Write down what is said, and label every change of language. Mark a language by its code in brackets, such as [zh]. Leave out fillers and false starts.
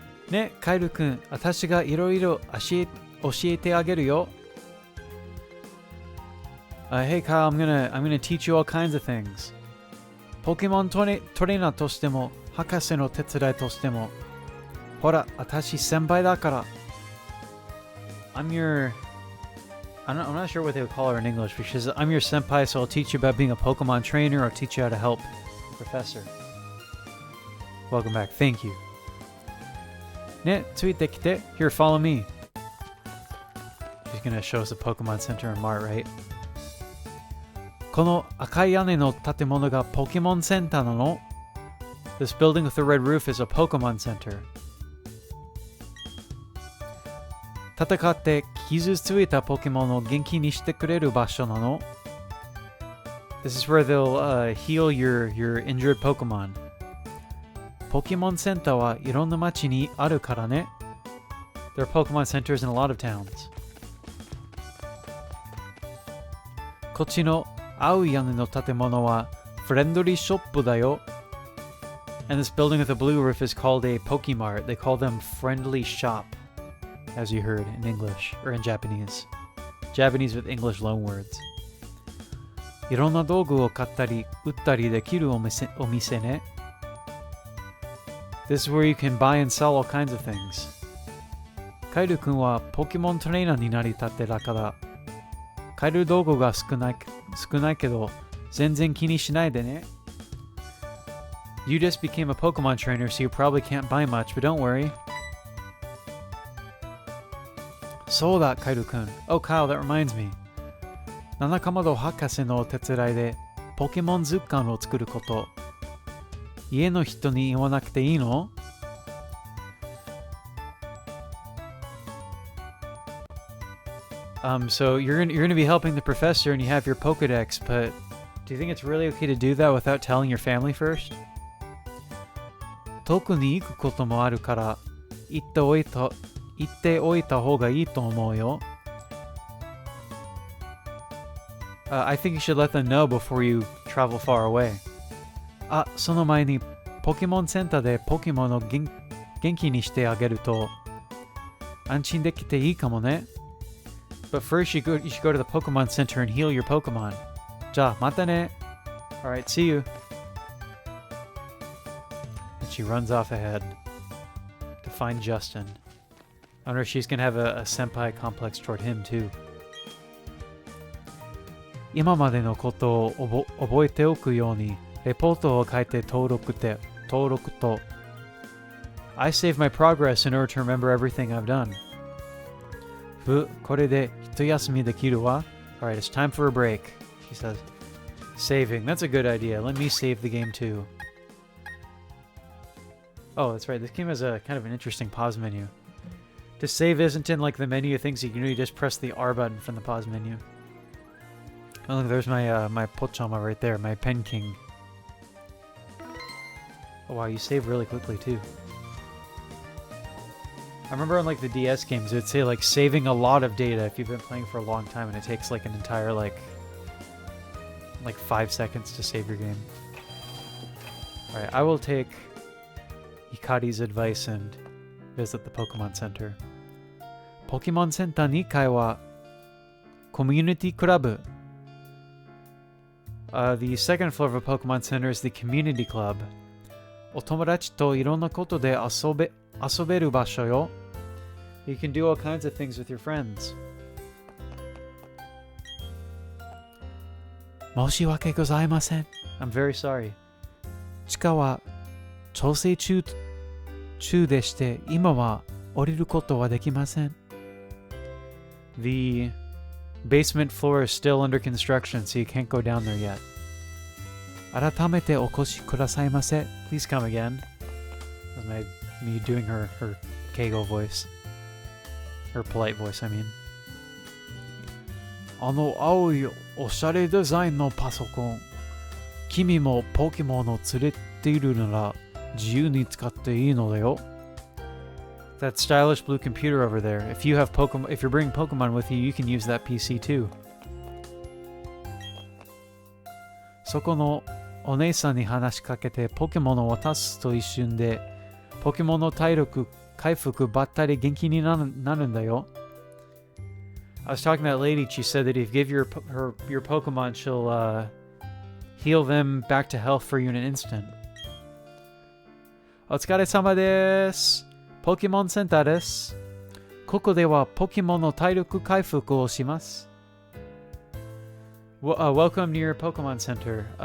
[ja] ね、カイル君、私がいろいろ教えてあげるよ。 [en] Hey Kyle, I'm gonna teach you all kinds of things. [ja] ポケモントレーナーとしても、博士の手伝いとしても。ほら、私先輩だから。 [en] I'm not sure what they would call her in English, but she says, I'm your senpai, so I'll teach you about being a Pokemon trainer or teach you how to help the professor. Welcome back. Thank you. [ja] ね、ついてきて. [en] Here, follow me. She's gonna show us a Pokemon Center in Mart, right? [ja] この赤い屋根の建物がポケモンセンターなの? [en] This building with the red roof is a Pokemon Center. [ja] 戦って傷ついたポケモンを元気にしてくれる場所なの? [en] This is where they'll heal your injured Pokemon. [ja] ポケモンセンターはいろんな町にあるからね。 [en] There are Pokemon centers in a lot of towns. [ja] こっちの青い屋根の建物はフレンドリーショップだよ. [en] And this building with a blue roof is called a Pokemart. They call them friendly shop, as you heard in English, or in Japanese. Japanese with English loanwords. [ja] いろんな道具を買ったり売ったりできるお店ね. [en] This is where you can buy and sell all kinds of things. [ja] カイル君はポケモントレーナーになりたてだから、買える道具が少ないけど、全然気にしないでね. [en] You just became a Pokemon trainer, so you probably can't buy much, but don't worry. [ja] そうだ、カイル君. [en] Oh, Kyle, that reminds me. [ja] 七かまど博士のお手伝いでポケモン図鑑を作ること。家の人に言わなくていいの? [en] So you're gonna be helping the professor and you have your Pokedex, but do you think it's really okay to do that without telling your family first? [ja] 遠くに行くこともあるから言っておいた方がいいと思うよ. [en] I think you should let them know before you travel far away. [ja] あ、その前にポケモンセンターでポケモンを元気にしてあげると安心できていいかもね. [en] But first you should go to the Pokemon Center and heal your Pokemon. [ja] じゃあまたね. [en] Alright, see you. And she runs off ahead to find Justin. I wonder if she's gonna have a senpai complex toward him too. [ja] 今までのことを覚えておくようにレポートを書いて登録と [en] I save my progress in order to remember everything I've done. [ja] これで一休みできるわ. [en] Alright, it's time for a break, she says. Saving, that's a good idea. Let me save the game too. Oh, that's right, this game has a kind of an interesting pause menu. To save isn't in like the menu of things you can do, you just press the R button from the pause menu. Oh look, there's my Pochama right there, my Pen King. Oh wow, you save really quickly too. I remember on like the DS games, it would say like saving a lot of data if you've been playing for a long time and it takes like an entire like 5 seconds to save your game. Alright, I will take Hikari's advice and visit the Pokemon Center. [ja] Pokemon Center 2階は Community Club. [en] The second floor of a Pokemon Center is the Community Club. [ja] お友達といろんなことで遊べる場所よ. [en] You can do all kinds of things with your friends. [ja] 申し訳ございません. [en] I'm very sorry. [ja] 地下は調整中でして今は降りることはできません. [en] The basement floor is still under construction, so you can't go down there yet. [ja] 改めてお越しくださいませ. [en] Please come again. That was me doing her Keigo voice. Her polite voice, I mean. [ja] あの青いおしゃれデザインのパソコン。君もポケモンを連れているなら自由に使っていいのだよ. [en] That stylish blue computer over there. If you're bringing Pokemon with you, you can use that PC too. [ja] そこのお姉さんに話しかけてポケモンを渡すと一瞬でポケモンの体力回復ばったり元気になるんだよ. [en] I was talking to that lady. She said that if you give your Pokemon, she'll heal them back to health for you in an instant. [ja] お疲れ様です。ポケモンセンターです。ここではポケモンの体力回復をします。 [en] Welcome to your Pokemon Center.